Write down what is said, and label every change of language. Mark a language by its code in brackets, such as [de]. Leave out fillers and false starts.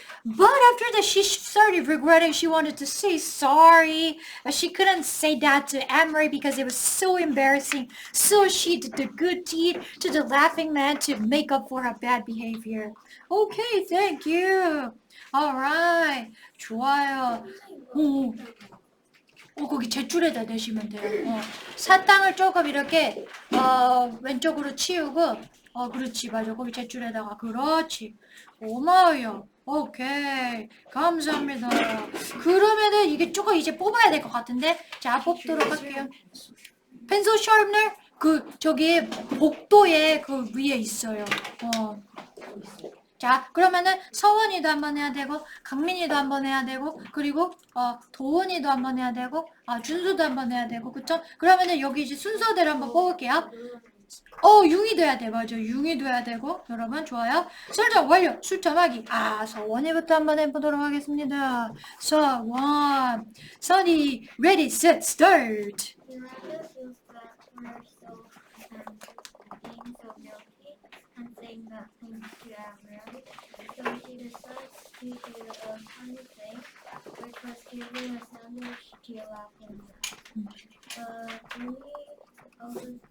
[en] But after that, she started regretting. She wanted to say sorry, but she couldn't say that to Anne-Marie because it was so embarrassing. So she did the good deed to the laughing man to make up for her bad behavior. Okay, thank you. Alright, 좋아요. [ko] 거기 제줄에다 내시면 돼요. 사탕을 조금 이렇게 왼쪽으로 치우고 그렇지 맞아. 거기 제줄에다가 그렇지. 고마워요. 오케이. 감사합니다. 그러면은 이게 조금 이제 뽑아야 될 것 같은데 자 뽑도록 할게요. 펜슬 샤프너 저기 복도에 그 위에 있어요. 자 그러면은 서원이도 한번 해야 되고 강민이도 한번 해야 되고 그리고 도훈이도 한번 해야 되고 준수도 한번 해야 되고 그쵸? 그러면은 여기 이제 순서대로 한번 뽑을게요. 융이도 해야 돼. 맞아. 융이도 해야 되고 여러분 좋아요. 설정 완료. 출점하기. 서원이부터 한번 해보도록 하겠습니다. 서원. [en] 선이 ready, set, start. Miranda feels that we're so being so guilty and saying bad things to Anne-Marie, so she decides to do a funny thing, which was giving a sandwich to a laughing man.